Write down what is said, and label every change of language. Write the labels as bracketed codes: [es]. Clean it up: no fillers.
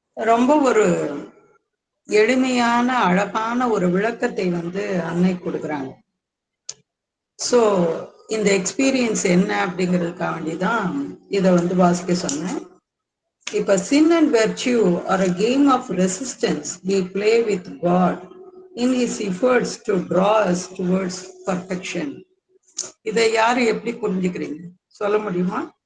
[ta] ரொம்ப ஒரு எளிமையான அழகான ஒரு விளக்கத்தை அன்னை கொடுக்குறாங்க. ஸோ இந்த எக்ஸ்பீரியன்ஸ் என்ன அப்படிங்கிறதுக்காக வேண்டிதான் இதை வாசிக்க சொன்னேன். இப்ப [en] sin and virtue are a game of resistance we play with God in his efforts to draw us towards perfection. [ta] இதை யாரு எப்படி புரிஞ்சுக்கிறீங்க சொல்ல முடியுமா?